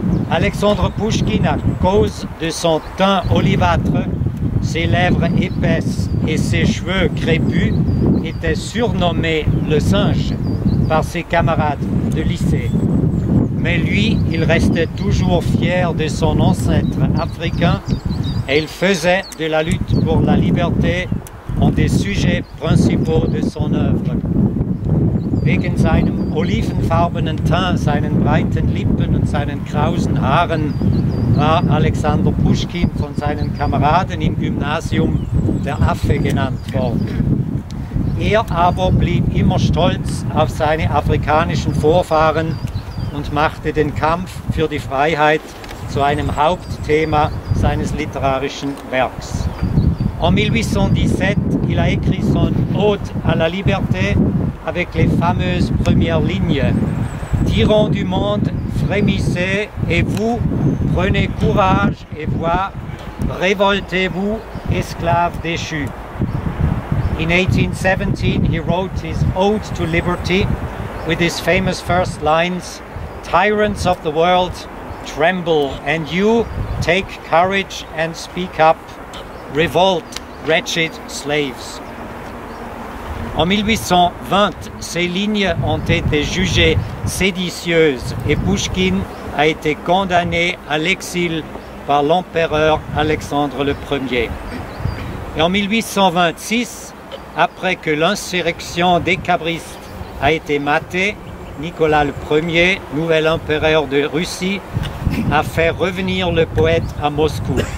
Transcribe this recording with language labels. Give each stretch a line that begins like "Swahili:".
French: Alexandre Pouchkine, à cause de son teint olivâtre, ses lèvres épaisses et ses cheveux crépus, était surnommé le singe par ses camarades de lycée. Mais lui, il restait toujours fier de son ancêtre africain et il faisait de la lutte pour la liberté un des sujets principaux de son œuvre.
German: Wegen seinem olivenfarbenen Teint, seinen breiten Lippen und seinen krausen Haaren war Alexander Pouchkine von seinen Kameraden im Gymnasium der Affe genannt worden. Er aber blieb immer stolz auf seine afrikanischen Vorfahren und machte den Kampf für die Freiheit zu einem Hauptthema seines literarischen Werks.
French: En 1817, il a écrit son Ode à la liberté avec les fameuses premières lignes. Tyrans du monde, frémissez, et vous, prenez courage et voix, révoltez-vous, esclaves déchus.
English: In 1817, he wrote his Ode to Liberty with his famous first lines, "Tyrants of the world, tremble, and you take courage and speak up. Revolt, wretched slaves."
French: En 1820, ces lignes ont été jugées séditieuses et Pouchkine a été condamné à l'exil par l'empereur Alexandre Ier. Et en 1826, après que l'insurrection des cabristes a été matée, Nicolas Ier, nouvel empereur de Russie, a fait revenir le poète à Moscou.